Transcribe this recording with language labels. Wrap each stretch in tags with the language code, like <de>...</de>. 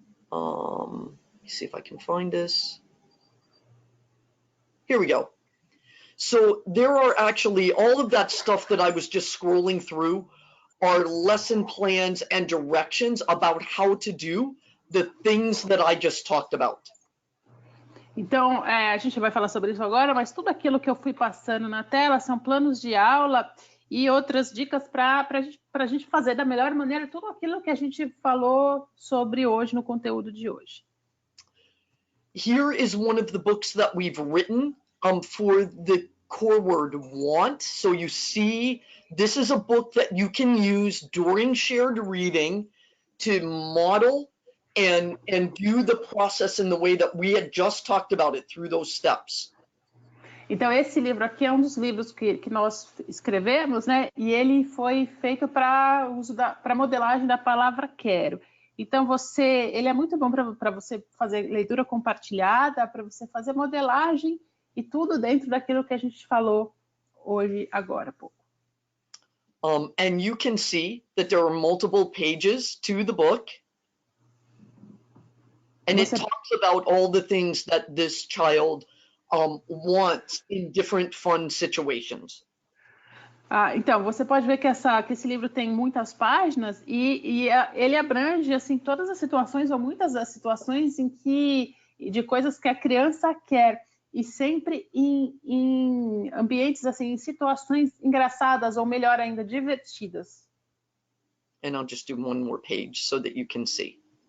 <en>Let me see if I can find this. Here we go. So there are actually all of that stuff that I was just scrolling through are lesson plans and directions about how to do the things that I just talked about.</en> <pt>Então, a gente vai falar sobre isso agora, mas tudo aquilo que eu fui passando na tela são planos de aula e outras dicas para a gente fazer da melhor maneira tudo aquilo que a gente falou sobre hoje no conteúdo de hoje.</pt> <en>Here is one of the books that we've written for the core word want. So you see, this is a book that you can use during shared reading to model and do the process in the way that we had just talked about it through those steps.</en> <pt>Então, esse livro aqui é um dos livros que nós escrevemos, né? E ele foi feito para modelagem da palavra quero. Então, ele é muito bom para você fazer leitura compartilhada, para você fazer modelagem e tudo dentro daquilo que a gente falou hoje, agora há pouco.</pt> <en>And you can see that there are multiple pages to the book. And it talks about all the things that this child wants in different fun situations.</en> <pt>Então, você pode ver que esse livro tem muitas páginas e ele abrange assim, todas as situações ou muitas das situações de coisas que a criança quer e sempre em ambientes, assim, em situações engraçadas ou melhor ainda, divertidas.</pt> <en>And I'll just do one more page so that you can see.</en>